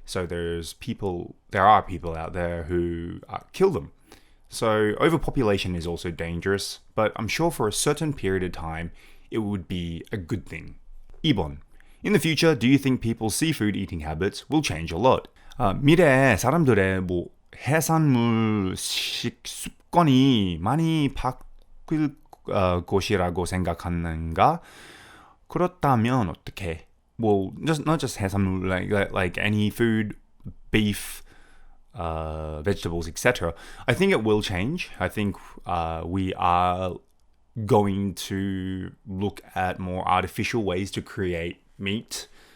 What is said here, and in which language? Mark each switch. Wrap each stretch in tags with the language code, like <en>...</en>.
<en>So there are people out there who kill them. So overpopulation is also dangerous, but I'm sure for a certain period of time, it would be a good thing.</en> <ko>2번.</ko> <en>In the future, do you think people's seafood eating habits will change a lot?</en> <ko>미래에 사람들의 해산물 식습관이 많이 바뀔 것이라고 생각하는가? 그렇다면 어떻게?</ko> <en>Not just 해산물, like any food, beef, vegetables, etc. I think it will change. I think we are going to look at more artificial ways to create meat.</en>